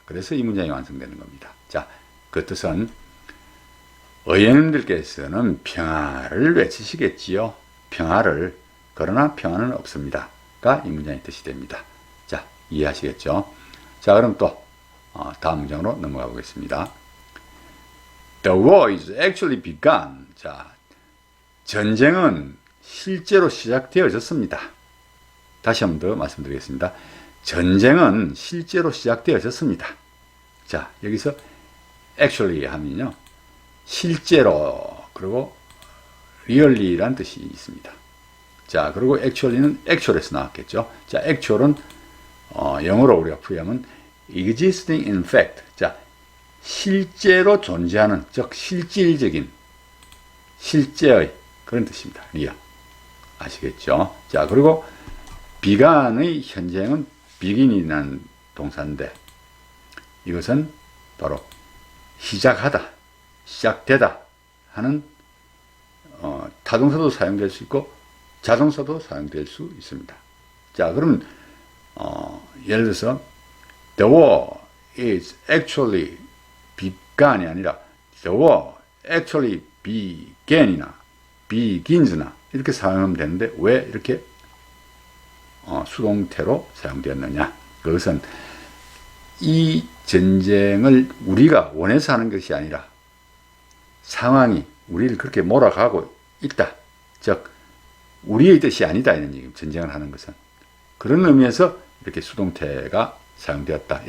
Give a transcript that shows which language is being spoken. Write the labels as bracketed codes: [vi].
[ko] 그래서 이 문장이 완성되는 겁니다. 자, 그 뜻은 의원님들께서는 평화를 외치시겠지요. 평화를. 그러나 평화는 없습니다가 이 문장의 뜻이 됩니다. 자, 이해하시겠죠? 자, 그럼 또 다음 문장으로 넘어가 보겠습니다. [en] The war is actually begun. [ko] 자, 전쟁은 실제로 시작되어졌습니다. 다시 한 번 더 말씀드리겠습니다. 전쟁은 실제로 시작되어졌습니다. 자, 여기서 actually 하면요, 실제로, 그리고 really란 뜻이 있습니다. 자, 그리고 actually는 actual에서 나왔겠죠. 자, actual은 영어로 우리가 풀이하면 [en] existing in fact. [ko] 자, 실제로 존재하는, 즉 실질적인, 실제의 그런 뜻입니다. 리얼. 아시겠죠? 자, 그리고 begun의 현재형은 begin이라는 동사인데, 이것은 바로 시작하다, 시작되다 하는 타동사도 사용될 수 있고 자동사도 사용될 수 있습니다. 자, 그러면 예를 들어서 [en] the war is actually begun [ko] 이 아니라 [en] the war actually began [ko] 이나 begins나 이렇게 사용하면 되는데 왜 이렇게 수동태로 사용되었느냐? 그것은 이 전쟁을 우리가 원해서 하는 것이 아니라 상황이 우리를 그렇게 몰아가고 있다. 즉 우리의 뜻이 아니다. 이런 얘기. 전쟁을 하는 것은 그런 의미에서 이렇게 수동태가 사용되었다.